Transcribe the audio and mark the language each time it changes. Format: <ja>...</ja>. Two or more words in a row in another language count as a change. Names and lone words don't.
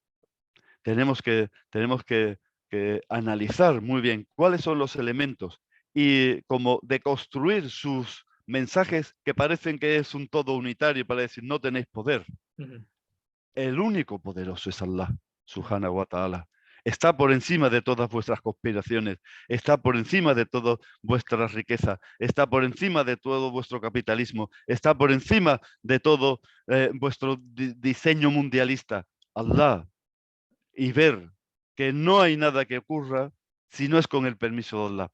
<es>Tenemos que analizar muy bien cuáles son los elementos y como deconstruir sus mensajes que parecen que es un todo unitario para decir no tenéis poder. ujú, El único poderoso es Allah, ujú,</es> <ar>سبحانه وتعالى.</ar> <es>Está por encima de todas vuestras conspiraciones, está por encima de toda vuestra riqueza, está por encima de todo vuestro capitalismo, está por encima de todo vuestro diseño mundialista. Allah, y ver que no hay nada que ocurra si no es con el permiso de Allah.</es>